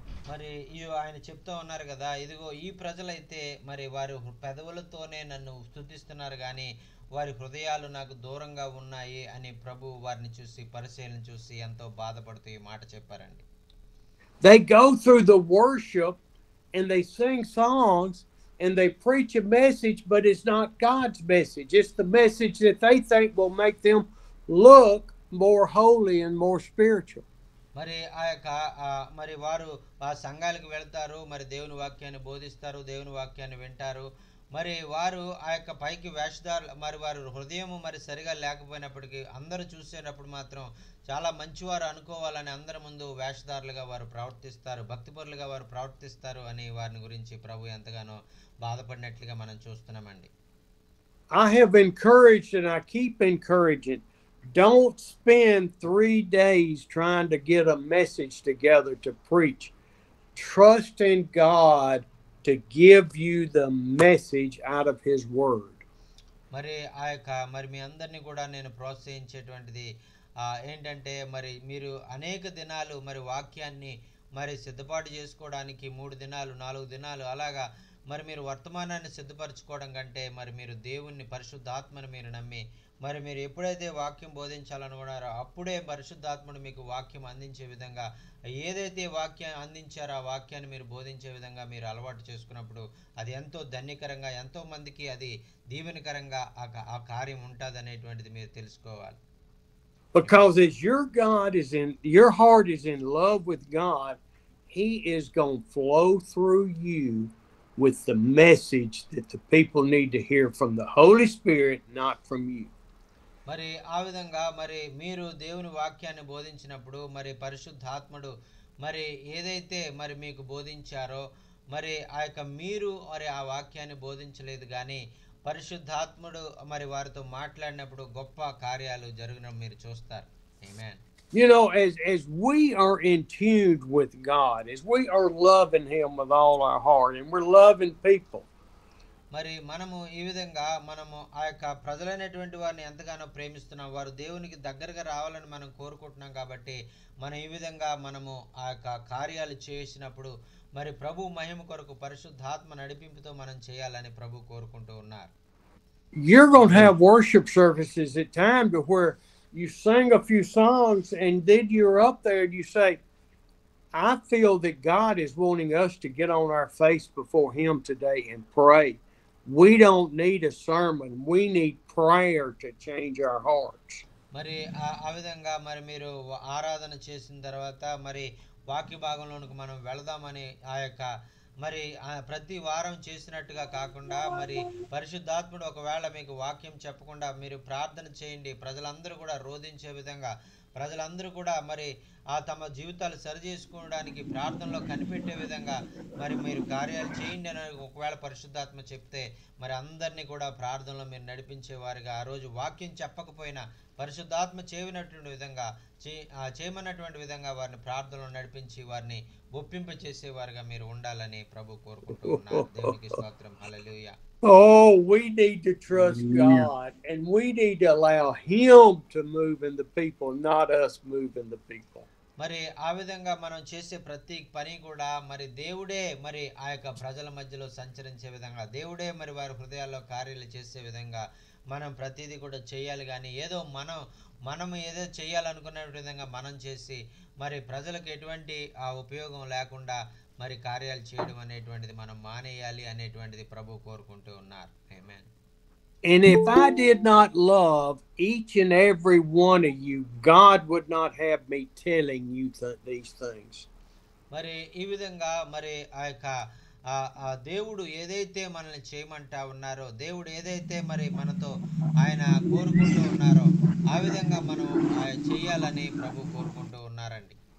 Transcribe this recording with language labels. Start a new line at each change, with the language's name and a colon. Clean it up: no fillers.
Telugu: మరి ఆయన చెప్తూ ఉన్నారు కదా, ఇదిగో ఈ ప్రజలైతే మరి వారు పెదవులతోనే నన్ను స్తుతిస్తున్నారు కానీ వారి హృదయాలు నాకు దూరంగా ఉన్నాయి అని ప్రభు వారిని చూసి, పరిశీలన చూసి ఎంతో బాధపడుతూ ఈ మాట చెప్పారండి.
English: They go through the worship and they sing songs and they preach a message, but it's not God's message. It's the message that they think will make them look more holy and more spiritual.
Telugu: మరి మరి వారు ఆ సంఘాలకు వెళ్తారు, మరి దేవుని వాక్యాన్ని బోధిస్తారు, దేవుని వాక్యాన్ని వింటారు. మరి వారు ఆ యొక్క పైకి వేషధారులు, మరి వారు హృదయం మరి సరిగా లేకపోయినప్పటికీ అందరూ చూసేటప్పుడు మాత్రం చాలా మంచివారు అనుకోవాలని అందరి ముందు వేషధారులుగా వారు ప్రవర్తిస్తారు, భక్తిపరులుగా వారు ప్రవర్తిస్తారు అని వారిని గురించి ప్రభు ఎంతగానో బాధపడినట్లుగా మనం చూస్తున్నామండి.
English: I have encouraged and I keep encouraging. Don't spend 3 days trying to get a message together to preach. Trust in God to give you the message out of His Word.
Telugu: మరి మరి మీ అందరినీ కూడా నేను ప్రోత్సహించేటువంటిది ఏంటంటే మరి మీరు అనేక దినాలు మరి వాక్యాన్ని మరి సిద్ధపాటు చేసుకోవడానికి 3 దినాలు 4 దినాలు అలాగా మరి మీరు వర్తమానాన్ని సిద్ధపరచుకోవడం కంటే మరి మీరు దేవుణ్ణి, పరిశుద్ధాత్మను మీరు నమ్మి మరి మీరు ఎప్పుడైతే వాక్యం బోధించాలనుకున్నారో అప్పుడే పరిశుద్ధాత్ముడు మీకు వాక్యం అందించే విధంగా ఏదైతే వాక్యం అందించారో ఆ వాక్యాన్ని మీరు బోధించే విధంగా మీరు అలవాటు చేసుకున్నప్పుడు అది ఎంతో ధన్యకరంగా, ఎంతో మందికి అది దీవెనకరంగా ఆ కార్యం ఉంటుంది అనేటువంటిది మీరు తెలుసుకోవాలి.
English: Because as your heart is in love with God, He is going to flow through you with the message that the people need to hear from the Holy Spirit, not from you.
Telugu: మరి ఆ విధంగా మరి మీరు దేవుని వాక్యాన్ని బోధించినప్పుడు మరి పరిశుద్ధాత్ముడు మరి ఏదైతే మరి మీకు బోధించారో మరి ఆ యొక్క మీరు మరి ఆ వాక్యాన్ని బోధించలేదు కానీ పరిశుద్ధాత్ముడు మరి వారితో మాట్లాడినప్పుడు గొప్ప కార్యాలు జరగడం మీరు చూస్తారు. ఆమేన్.
English: You know, as we are in tune with God, as we are loving Him with all our heart, and we're loving people.
Telugu: మరి మనము ఈ విధంగా మనము ఆ యొక్క ప్రజలైనటువంటి వారిని ఎంతగానో ప్రేమిస్తున్నాం, వారు దేవునికి దగ్గరగా రావాలని మనం కోరుకుంటున్నాం. కాబట్టి మనం ఈ విధంగా మనము ఆ యొక్క కార్యాలు చేసినప్పుడు మరి ప్రభు మహిమ కొరకు పరిశుద్ధాత్మ నడిపింపుతో మనం చేయాలని ప్రభు కోరుకుంటూ ఉన్నారు.
English: You're going to have worship services at times to where you sing a few songs and then you're up there and you say, I feel that God is wanting us to get on our face before Him today and pray. We don't need a sermon. We need prayer to change our hearts.
Telugu: మరి ఆ విధంగా మరి మీరు ఆరాధన చేసిన తర్వాత మరి వాక్య భాగంలోనికి మనం వెళదామని ఆ యొక్క మరి ప్రతి వారం చేసినట్టుగా కాకుండా మరి పరిశుద్ధాత్ముడు ఒకవేళ మీకు వాక్యం చెప్పకుండా మీరు ప్రార్థన చేయండి, ప్రజలందరూ కూడా రోధించే విధంగా ప్రజలందరూ కూడా మరి తమ జీవితాలు సరిచేసుకోవడానికి ప్రార్థనలో కనిపెట్టే విధంగా మరి మీరు కార్యాలు చేయండి అని ఒకవేళ పరిశుద్ధాత్మ చెప్తే మరి అందరినీ కూడా ప్రార్థనలో మీరు నడిపించేవారుగా, ఆ రోజు వాక్యం చెప్పకపోయినా పరిశుద్ధాత్మ చేయనటువంటి విధంగా చేయమన్నటువంటి విధంగా వారిని ప్రార్థనలో నడిపించి వారిని ఒప్పింప చేసేవారుగా మీరు ఉండాలని ప్రభు కోరుకుంటూ ఉన్నారు. దేవునికి స్తోత్రం. హల్లెలూయా.
English: Oh, we need to trust Hallelujah. God, and we need to allow Him to move in the people, not us move in the people.
Telugu: మరి ఆ విధంగా మనం చేసే ప్రతి పని కూడా మరి దేవుడే మరి ఆ యొక్క ప్రజల మధ్యలో సంచరించే విధంగా, దేవుడే మరి వారి హృదయాల్లో కార్యాలు చేసే విధంగా మనం ప్రతిదీ కూడా చేయాలి. కానీ ఏదో మనం ఏదో చేయాలనుకునే విధంగా మనం చేసి మరి ప్రజలకు ఎటువంటి ఉపయోగం లేకుండా మరి కార్యాలు చేయడం అనేటువంటిది మనం మానేయాలి అనేటువంటిది ప్రభు కోరుకుంటూ ఉన్నారు. ఆమేన్.
English: And if I did not love each and every one of you, God would not have me telling you these things.
Telugu: మరి ఈ విధంగా మరి ఆ యొక్క దేవుడు ఏదైతే మనల్ని చేయమంటా ఉన్నారో, దేవుడు ఏదైతే మరి మనతో ఆయన కోరుకుంటూ ఉన్నారో ఆ విధంగా మనం చేయాలని ప్రభు కోరుకుంటూ ఉన్నారండి.